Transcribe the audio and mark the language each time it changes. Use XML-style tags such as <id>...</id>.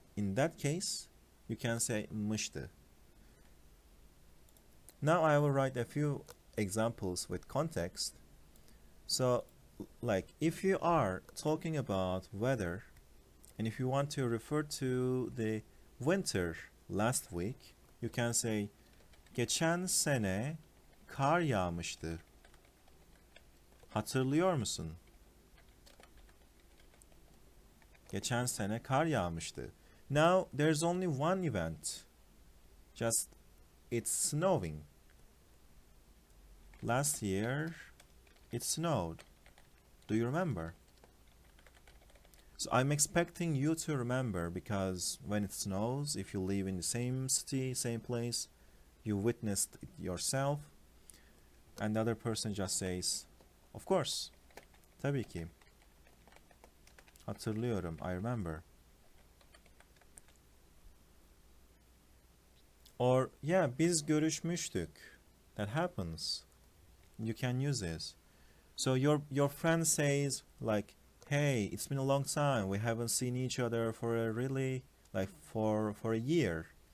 <en>In that case, you can say mıştı. Now I will write a few examples with context. So, like if you are talking about weather, and if you want to refer to the winter last week, you can say</en> <tr>geçen sene kar yağmıştı. Hatırlıyor musun? Geçen sene kar yağmıştı.</tr> <en>Now there's only one event. Just it's snowing. Last year it snowed. Do you remember? So I'm expecting you to remember because when it snows, if you live in the same city, same place, you witnessed it yourself, and the other person just says, of course, tabii ki. Hatırlıyorum, I remember.</en> <tr>Or, yeah, biz görüşmüştük.</tr> <en>That happens. You can use this. So your friend says like, hey, it's been a long time. We haven't seen each other for a really like for a year.</en>